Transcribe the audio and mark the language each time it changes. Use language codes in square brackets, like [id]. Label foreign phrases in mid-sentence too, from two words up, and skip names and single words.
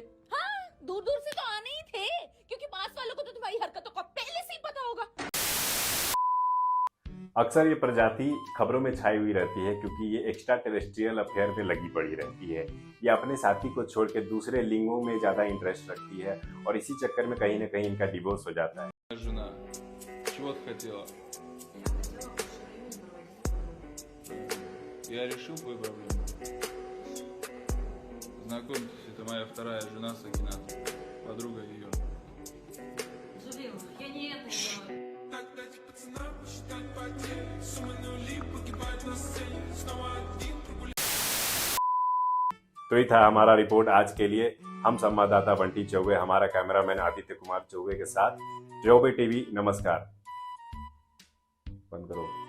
[hi] हाँ, दूर दूर से तो आने ही थे, क्योंकि पास वालों को तो तुम्हारी हरकतों का पहले से ही पता होगा। अक्सर ये प्रजाति खबरों में छाई हुई रहती है क्योंकि ये [en] extra terrestrial affair [hi] में लगी पड़ी रहती है। ये अपने साथी को छोड़ के दूसरे लिंगों में ज्यादा इंटरेस्ट रखती है और इसी चक्कर में कहीं ना कहीं इनका डिवोर्स हो जाता है। [ru] Чего ты хотела? Я решил твою проблему. Знакомьтесь, это моя вторая жена Сакинат, подруга ее. Я не это делаю. [hi] तो ये था हमारा रिपोर्ट आज के लिए। हम संवाददाता बंटी चौबे, हमारा कैमरामैन आदित्य कुमार चौबे के साथ चौबे टीवी। नमस्कार। बंद करो।